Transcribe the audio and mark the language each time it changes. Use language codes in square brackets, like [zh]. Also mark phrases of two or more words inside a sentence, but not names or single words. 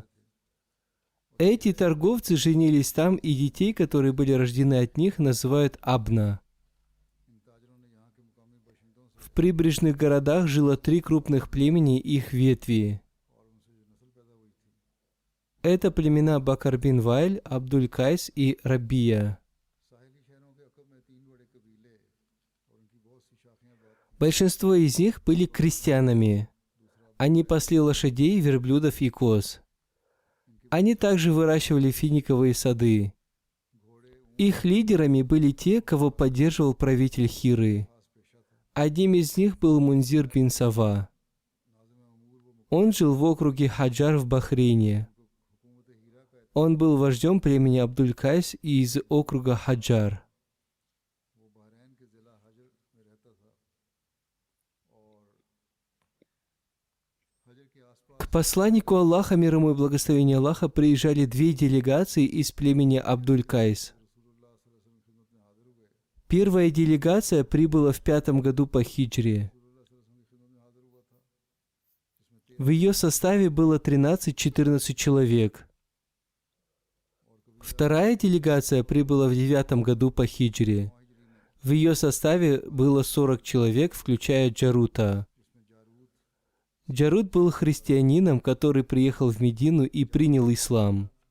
[ru] Эти торговцы женились там, и детей, которые были рождены от них, называют Абна. В прибрежных городах жило 3 крупных племени и их ветви. Это племена Бакар бин Вайль, Абдуль Кайс и Рабия. [ur] ساحلی شہروں کے عقب میں 3 بڑے قبیلے اور ان کی بہت سی شاخیں بات [ru] Большинство из них были крестьянами. Они пасли лошадей, верблюдов и коз. Они также выращивали финиковые сады. Их лидерами были те, кого поддерживал правитель Хиры. Одним из них был Мунзир бин Сава. Он жил в округе Хаджар в Бахрейне. Он был вождем племени Абдуль Кайс из округа Хаджар. [ur] وہ بحرین کے ضلع ہجر میں رہتا تھا اور ہجر کے آس پاس [ru] К посланнику Аллаха, мир ему и благословение Аллаха, приезжали две делегации из племени Абдуль Кайс. [ar] رسول اللہ صلی اللہ علیہ وسلم [ur] کی خدمت میں حاضر ہوئے [ru] Первая делегация прибыла в 5 году по хиджре. [ar] رسول اللہ صلی اللہ علیہ وسلم [ur] کی خدمت میں حاضر ہوا تھا جس میں [ru] В ее составе было 13-14 человек. Вторая делегация прибыла в 9 году по хиджре. В ее составе было 40 человек, включая Джарута. Джарут был христианином, который приехал в Медину и принял ислам.